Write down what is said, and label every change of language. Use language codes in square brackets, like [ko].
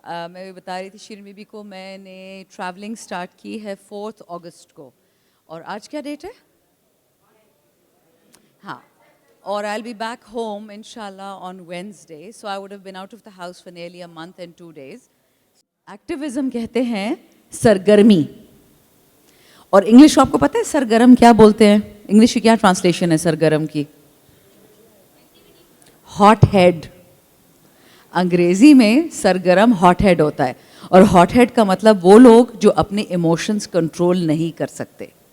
[ur] میں بتا رہی تھی شیرین بی بی کو میں نے ٹریولنگ سٹارٹ کی ہے 4 اگست کو. اور آج کیا ڈیٹ ہے؟ ہاں. [en] اور I'll be back home inshallah on Wednesday. So I would have been out of the house for nearly a month and 2 days. [ur] Activism کہتے ہیں سرگرمی. اور انگلش آپ کو پتہ ہے سرگرم کیا بولتے ہیں؟ انگلش کی کیا ٹرانسلیشن ہے سرگرم کی؟ Hot head. انگریزی میں سرگرم ہاٹ ہیڈ ہوتا ہے. اور ہاٹ ہیڈ کا مطلب وہ لوگ جو اپنے ایموشنز کنٹرول نہیں کر سکتے.